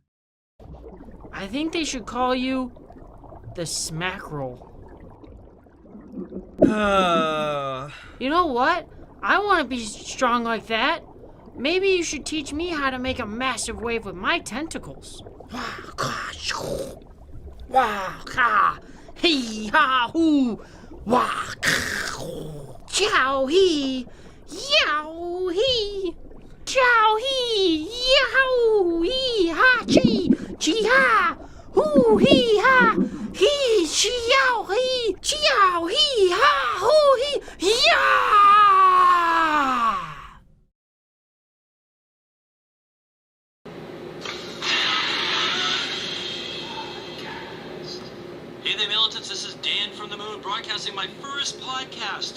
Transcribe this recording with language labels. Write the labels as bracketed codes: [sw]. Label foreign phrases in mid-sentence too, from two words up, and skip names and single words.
[en] I think they should call you the Smack Roll. You know what? I want to be strong like that. Maybe you should teach me how to make a massive wave with my tentacles. Hee ha hoo, wah, chow hee, yow hee, chow hee, yow hee ha chi, chi ha, hoo hee ha, hee chi yow hee, chow hee ha hoo hee, yeah. Hey there, militants, this is Dan from the Moon, broadcasting my first podcast.